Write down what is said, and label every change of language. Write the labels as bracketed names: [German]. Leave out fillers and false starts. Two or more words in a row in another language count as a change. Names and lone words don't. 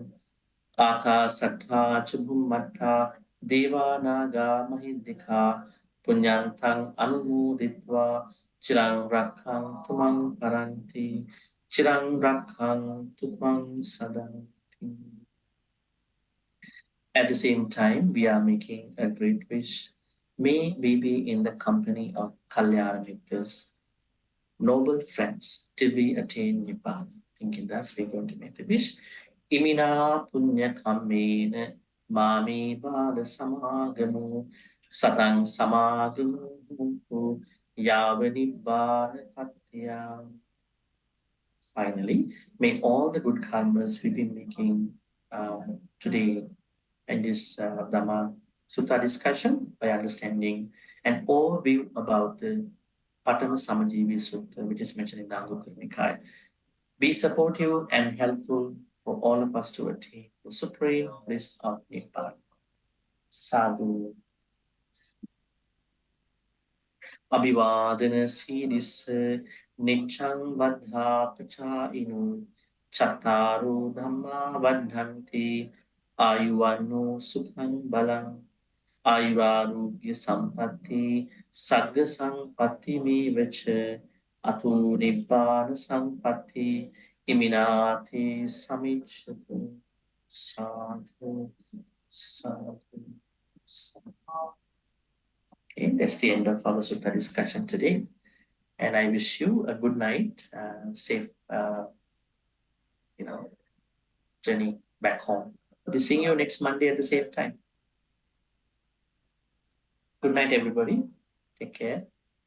[Pali] Akasattha ca bhummattha devanaga mahiddhika punyantang anumoditva chirang rakkhantu mang paranti chirang rakkhantu mang sadanti. [English] At the same time, we are making a great wish. May we be in the company of [Pali] Kalyana Mitras, [English] noble friends, till we attain Nibbana. Thinking that we're going to make the wish. [Pali] Imina punya kammena mami bala samagamu satang samagamu yava nibbana patya. [English] Finally, may all the good karmas we've been making today in this Dhamma Sutta discussion by understanding an overview about the Paṭhamasamajīvī Sutta, which is mentioned in the Anguttara Nikaya, be supportive and helpful for all of us to attain the supreme bliss of Nibbana. Sadhu. [Pali] Abhivadana siddhissa niccang vaddha pachāyino chattaro dhamma vaddhanti ayuvanno sukhang balang ayurarogya sampatti sagga sampatti mevacha ato nibbana sampatti iminati samicchatu. Sadhu, sadhu, sadhu. [English] Okay, that's the end of our Sutta discussion today. And I wish you a good night, safe, journey back home. We'll be seeing you next Monday at the same time. Good night, everybody. Take care.